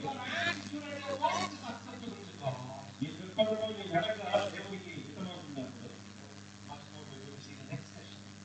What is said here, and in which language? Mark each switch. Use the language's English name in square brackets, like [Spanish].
[English] Your attitude and your walk is acceptable to God. [Telugu] ఈ దృక్పథంలో నీ నడక దేవునికి హితమవుతున్నప్పుడు [English] Much more we will see the next session.